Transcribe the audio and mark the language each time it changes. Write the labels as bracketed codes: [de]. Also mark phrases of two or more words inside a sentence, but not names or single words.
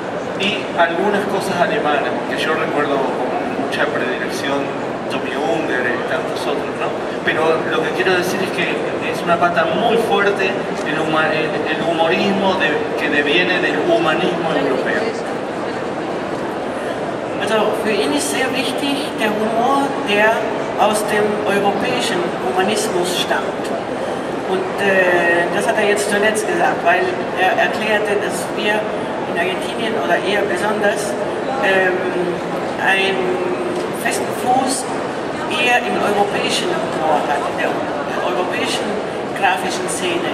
[es] Y algunas cosas alemanas, porque yo recuerdo con mucha predilección Tommy Unger y tantos otros, ¿no? Pero lo que quiero decir es que es una pata muy fuerte el humorismo que deviene del humanismo europeo. [de] Also für ihn ist sehr wichtig der Humor, der aus dem europäischen Humanismus stammt. Und das hat er jetzt zuletzt gesagt, weil er erklärte, dass wir in Argentinien oder eher besonders einen festen Fuß eher im europäischen Humor hat, in der europäischen grafischen Szene.